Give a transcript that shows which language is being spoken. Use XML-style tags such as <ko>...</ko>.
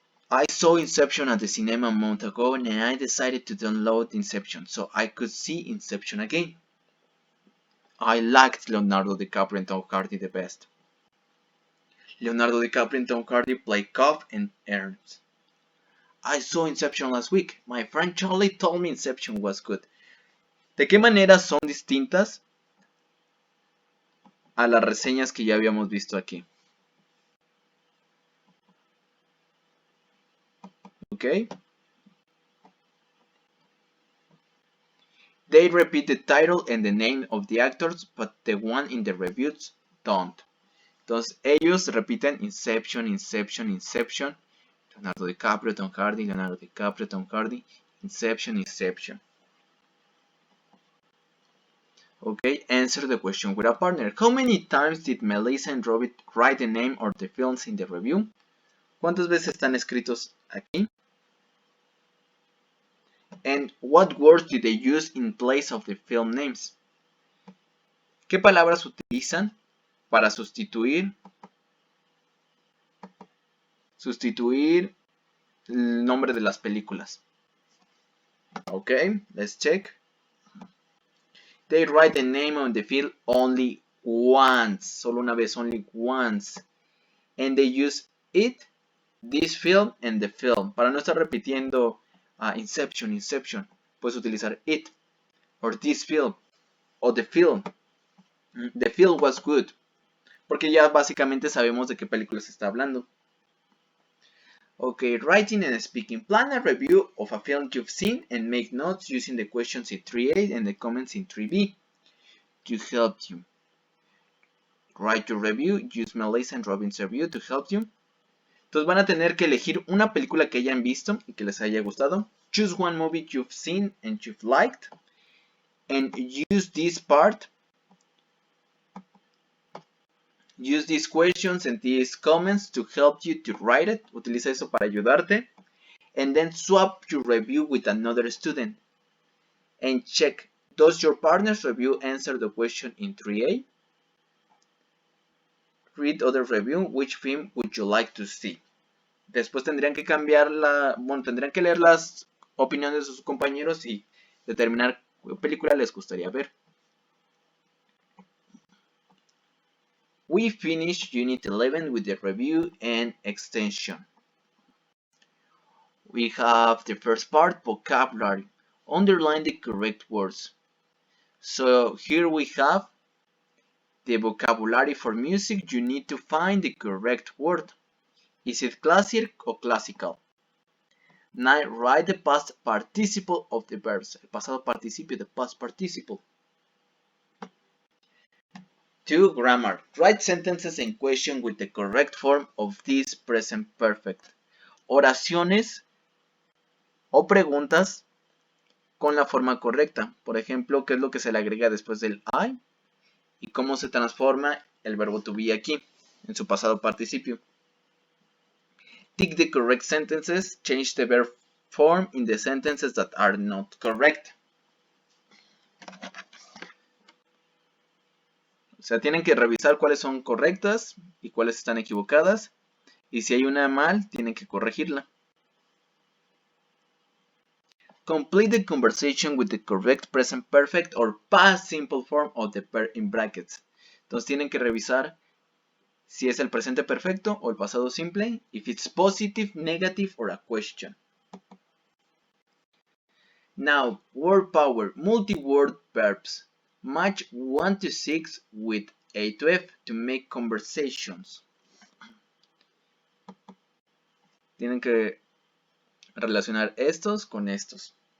<en>I saw Inception at the cinema a month ago and I decided to download Inception so I could see Inception again. I liked Leonardo DiCaprio and Tom Hardy the best. Leonardo DiCaprio and Tom Hardy play Cobb and Ernst. I saw Inception last week. My friend Charlie told me Inception was good.</en> <es>¿De qué manera son distintas a las reseñas que ya habíamos visto aquí?</es> <en>Okay. They repeat the title and the name of the actors, but the one in the reviews don't.</en> <es>Entonces ellos repiten Inception, Inception, Inception.</es> <en>Leonardo DiCaprio, Tom Hardy, Leonardo DiCaprio, Tom Hardy, Inception, Inception. Okay, answer the question with a partner. How many times did Melissa and Robert write the name of the films in the review?</en> <es>¿Cuántas veces están escritos aquí?</es> <en>And what words did they use in place of the film names?</en> <es>¿Qué palabras utilizan para sustituir el nombre de las películas?</es> <en>Okay, let's check. They write the name of the film only once,</en> <es>solo una vez,</es> <en>only once. And they use it, this film, and the film.</en> <es>Para no estar repitiendo Inception, Inception, puedes utilizar it,</es> <en>or this film,</en> <es>o</es> <en>the film. The film was good,</en> <es>porque ya básicamente sabemos de qué película se está hablando.</es> <en>Okay, writing and speaking. Plan a review of a film you've seen and make notes using the questions in 3A and the comments in 3B to help you. Write your review. Use Melissa and Robin's review to help you.</en> <es>Entonces van a tener que elegir una película que hayan visto y que les haya gustado.</es> <en>Choose one movie you've seen and you've liked. And use this part. Use these questions and these comments to help you to write it.</en> <es>Utiliza eso para ayudarte.</es> <en>And then swap your review with another student. And check, does your partner's review answer the question in 3A? Read other review. Which film would you like to see?</en> <es>Después tendrían que tendrían que leer las opiniones de sus compañeros y determinar qué película les gustaría ver.</es> <en>We finished Unit 11 with the review and extension. We have the first part, vocabulary. Underline the correct words. So here we have the vocabulary for music. You need to find the correct word. Is it classic or classical? 9. Write the past participle of the verbs.</en> <es>El pasado participio,</es> <en>the past participle. 2. Grammar. Write sentences in question with the correct form of this present perfect.</en> <es>Oraciones o preguntas con la forma correcta. Por ejemplo, ¿qué es lo que se le agrega después del I? Y cómo se transforma el verbo to be aquí, en su pasado participio.</es> <en>Tick the correct sentences. Change the verb form in the sentences that are not correct.</en> <es>O sea, tienen que revisar cuáles son correctas y cuáles están equivocadas. Y si hay una mal, tienen que corregirla.</es> <en>Complete the conversation with the correct present perfect or past simple form of the verb in brackets.</en> <es>Entonces tienen que revisar si es el presente perfecto o el pasado simple,</es> <en>if it's positive, negative, or a question. Now, word power, multi-word verbs. Match 1 to 6 with A2-F to make conversations.</en> <es>Tienen que relacionar estos con estos.</es>